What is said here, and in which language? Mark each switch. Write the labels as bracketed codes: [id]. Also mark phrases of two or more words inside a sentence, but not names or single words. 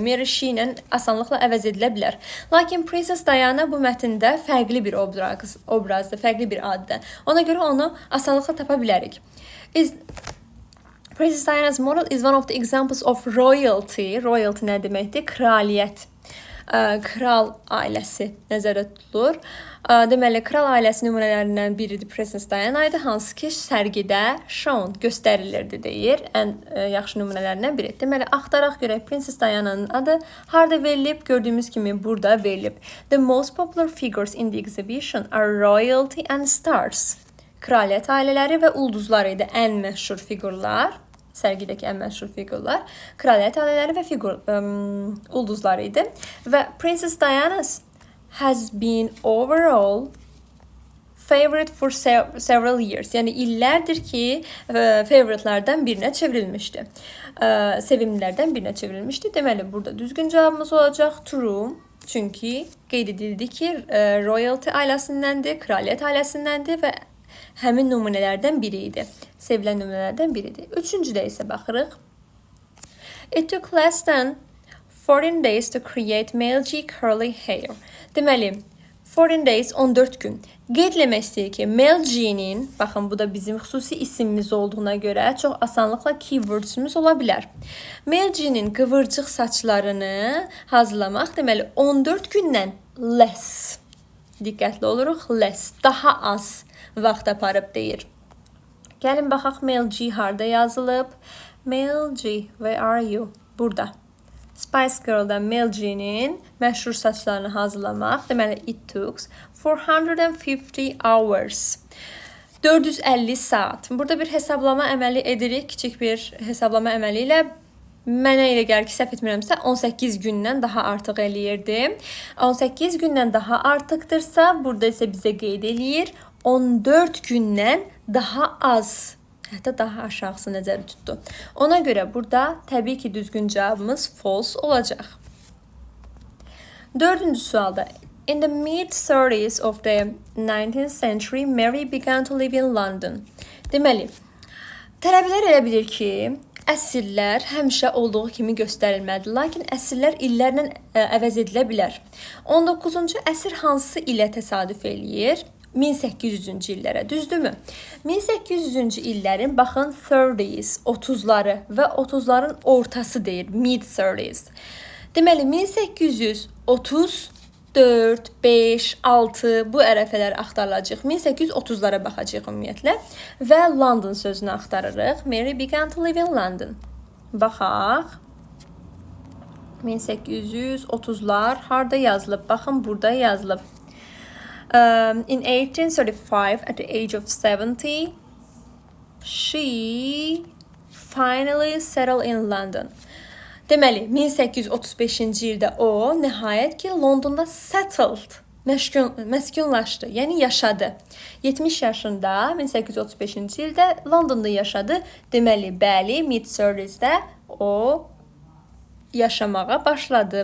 [az] Mary she ilə asanlıqla əvəz edilə bilər. Lakin Princess Diana bu mətndə fərqli bir obrazdır, fərqli bir addır. Ona görə onu asanlıqla tapa bilərik. [en] Princess Diana's model is one of the examples of royalty. [az] Royalty nə deməkdir? Kraliyyət. Kral ailəsi nəzərdə tutulur. Deməli, kral ailəsi nümunələrindən biridir Princess Diana idi, hansı ki sərgidə shown göstərilirdi deyir. Ən yaxşı nümunələrindən biri. Deməli, axtaraq görək Princess Diana'nın adı harda verilib? Gördüyümüz kimi burada verilib. [en] The most popular figures in the exhibition are royalty and stars. [az] Kraliyyət ailələri və ulduzlar idi ən məşhur figurlar. Sərgidəki ən məşhur figurlar kraliyyət ailələri və ulduzlar idi. [en] Və Princess Diana has been overall favorite for several years. [az] Yəni illərdir ki, favoritelərdən birinə çevrilmişdi. Sevimlilərdən birinə çevrilmişdi. Deməli, burada düzgün cavabımız olacaq true. Çünki qeyd edildi ki, royalty ailəsindəndir, kraliyyət ailəsindəndir və həmin nümunələrdən biri idi. Sevilən nümunələrdən biridir. Üçüncüdə isə baxırıq. [en] It took less than 14 days to create male G curly hair. [az] Deməli, 14 days 14 gün. Qeyd etmək istəyir ki, male G-nin, baxın bu da bizim xüsusi isimimiz olduğuna görə çox asanlıqla keywordsümüz ola bilər. Male G-nin qıvırcıq saçlarını hazırlamaq, deməli 14 gündən less. Diqqətli oluruq, less, daha az vaxt aparıb deyir. Gəlin baxaq Male G harda yazılıb. [en] Male G, where are you? [az] Burada. Spice Girl'dan Male G'nin məşhur saçlarını hazırlamaq. Deməli, [en] it took 450 hours. [az] 450 saat. Burada bir hesablama əməli edirik. Kiçik bir hesablama əməli ilə mənə elə gəlir ki, səhv etmirəmsə 18 gündən daha artıq eləyirdi. 18 gündən daha artıqdırsa, burada isə bizə qeyd eləyir 14 gündən daha az, hətta daha aşağısı nəzərdə tutdu. Ona görə burada təbii ki, düzgün cavabımız false olacaq. Dördüncü sualda. [en] In the mid-30s of the 19th century, Mary began to live in London. [az] Deməli, tələbələr elə bilir ki, əsrlər həmişə olduğu kimi göstərilməlidir. Lakin əsrlər illərlə əvəz edilə bilər. 19-cu əsr hansı ilə təsadüf eləyir? 1800-cü illərə, düzdürmü? 1800-cü illərin, baxın, 30s, 30'ları və 30'ların ortası deyir, mid-30s. Deməli, 1834, 5, 6 bu ərəfələr axtarılacaq. 1830'lara baxacaq ümumiyyətlə və London sözünü axtarırıq. [en] Mary began to live in London. [az] Baxaq. 1830'lar harda yazılıb? Baxın, burada yazılıb. [en] In 1835, at the age of 70, she finally settled in London. [az] Deməli, 1835-ci ildə o nəhayət ki Londonda settled, məskunlaşdı, yəni yaşadı. 70 yaşında 1835-ci ildə Londonda yaşadı. Deməli, bəli, mid-30'də o yaşamağa başladı.